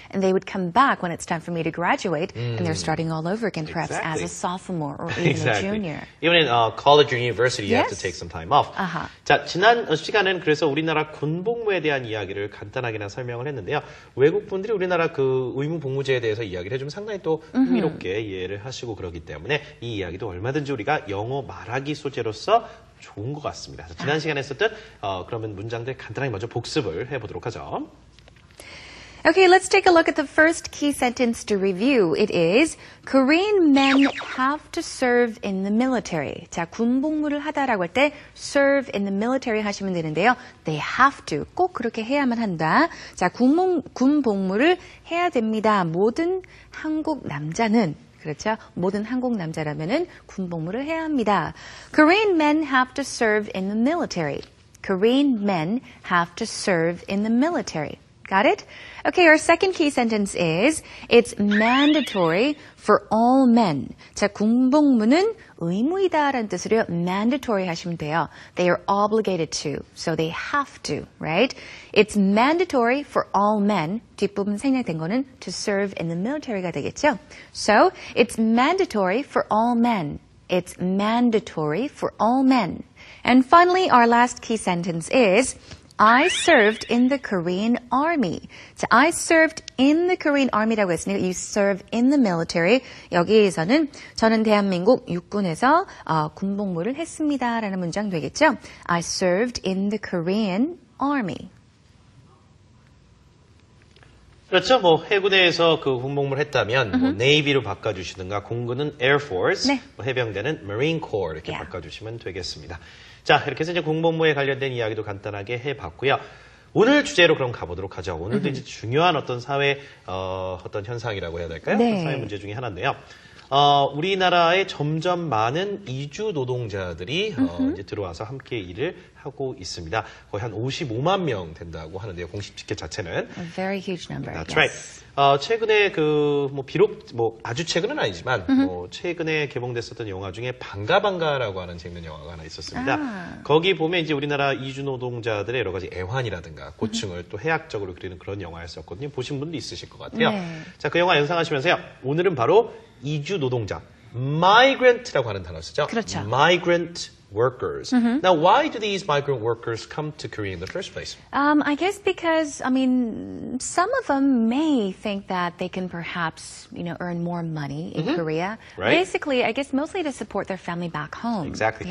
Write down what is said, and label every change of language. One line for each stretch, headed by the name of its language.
English: And they would come back when it's time for me to graduate, and they're starting all over again, perhaps as a sophomore or even a junior. Even in college or university, you have to take some time off.
Korean: 자, 지난 시간은 그래서 우리나라 군복무에 대한 이야기를 간단하게나 설명을 했는데요. 외국 분들이 우리나라 그 의무복무제에 대해서 이야기를 해주면 상당히 또 흥미롭게 이해를 하시고 그러기 때문에 이 이야기도 얼마든지 우리가 영어 말하기 소재로서 좋은 것 같습니다. 지난 시간에 했었던 그러면 문장들 간단하게 먼저 복습을 해보도록 하죠.
English: Okay, let's take a look at the first key sentence to review. It is, Korean men have to serve in the military.
Korean: 자, 군복무를 하다라고 할 때
English: serve in the military
Korean: 하시면 되는데요.
English: They have to.
Korean: 꼭 그렇게 해야만 한다. 자, 군복무를 해야 됩니다. 모든 한국 남자는 그렇죠? 모든 한국 남자라면은 군복무를 해야 합니다.
English: Korean men have to serve in the military. Korean men have to serve in the military. Got it? Okay, our second key sentence is, it's mandatory for all men.
Korean: 자, 군복무는 의무이다라는 뜻으로 mandatory 하시면 돼요.
English: They are obligated to, so they have to, right? It's mandatory for all men.
Korean: 뒷부분 생략된 거는
English: to serve in the military가
Korean: 되겠죠?
English: So, it's mandatory for all men. It's mandatory for all men. And finally, our last key sentence is, I served in the Korean Army. 자, I served in the Korean Army라고 했으니까 you serve in the military.
Korean: 여기에서는 저는 대한민국 육군에서 군복무를 했습니다라는 문장 되겠죠.
English: I served in the Korean Army.
Korean: 그렇죠. 뭐 해군에서 그 군복무를 했다면 뭐 네이비로 바꿔주시든가 공군은 Air Force, 뭐 해병대는 Marine Corps 이렇게 바꿔주시면 되겠습니다. 자, 이렇게 해서 이제 군복무에 관련된 이야기도 간단하게 해봤고요. 오늘 주제로 그럼 가보도록 하죠. 오늘도 이제 중요한 어떤 사회 어떤 현상이라고 해야 될까요? 네. 사회 문제 중에 하나인데요. 우리나라에 점점 많은 이주 노동자들이 이제 들어와서 함께 일을 하고 있습니다. 거의 한 55만 명 된다고 하는데요. 공식 집계 자체는.
English: A very huge number. That's yes. right.
Korean: 최근에 비록 아주 최근은 아니지만 최근에 개봉됐었던 영화 중에 반가반가라고 하는 재밌는 영화가 하나 있었습니다. 거기 보면 이제 우리나라 이주 노동자들의 여러 가지 애환이라든가 고충을 또 해학적으로 그리는 그런 영화였었거든요. 보신 분도 있으실 것 같아요. 네. 자, 그 영화 연상하시면서요. 오늘은 바로 이주 노동자, migrant라고 하는 단어 쓰죠. 그렇죠.
English: Migrant workers. Now, why do these migrant workers come to Korea in the first place? I guess because, some of them may think that they can perhaps, earn more money in Korea. Right. Basically, I guess mostly to support their family back home. Exactly.